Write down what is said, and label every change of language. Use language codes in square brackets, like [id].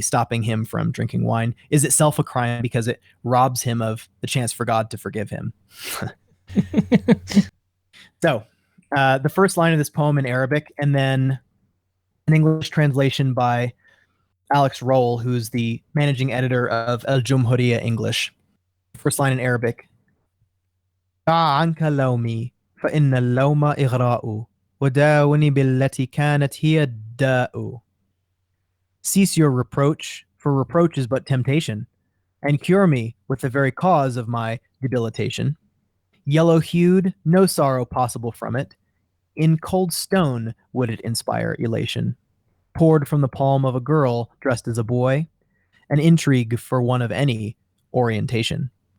[en] stopping him from drinking wine, is itself a crime because it robs him of the chance for God to forgive him. So, the first line of this poem in Arabic, and then an English translation by Alex Roll, who's the managing editor of Al Jumhuriyya English. First line in Arabic. [ar] دع عنك لومي فإن اللوم إغراء وداوني بالتي كانت هي الداء. [en] Cease your reproach, for reproach is but temptation, and cure me with the very cause of my debilitation. Yellow-hued, no sorrow possible from it. In cold stone would it inspire elation. Poured from the palm of a girl dressed as a boy, an intrigue for one of any orientation.